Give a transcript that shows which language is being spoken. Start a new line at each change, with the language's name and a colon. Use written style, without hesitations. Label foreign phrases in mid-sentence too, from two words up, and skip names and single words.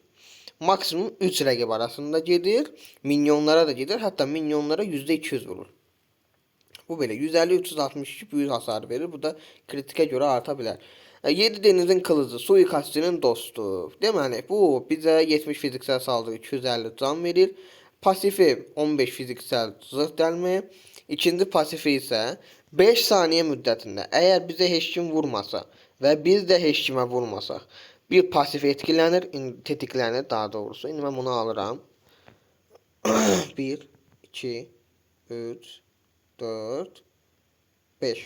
Azerbaijani: Maksimum 3 rəqib arasında gedir. Minyonlara da gedir. Hətta minyonlara %200 vurur. Bu belə 150-362
Turkish: büyük hasar
Azerbaijani: verir. Bu da kritikə görə arta bilər. 7 denizin kılıcı suikastçının dostu. Deməli bu bizə 70
Turkish: fiziksel saldırı
Azerbaijani: 250 can verir. Pasifi 15
Turkish: fiziksel zırh
Azerbaijani: dəlmə. İkinci pasifi isə 5 saniyə müddətində əgər bizə heç kim vurmasa və biz də heç kimə vurmasaq bir pasif etkilənir, tetiklənir daha doğrusu. İndi mən bunu alıram. 1, 2, 3, 4, 5.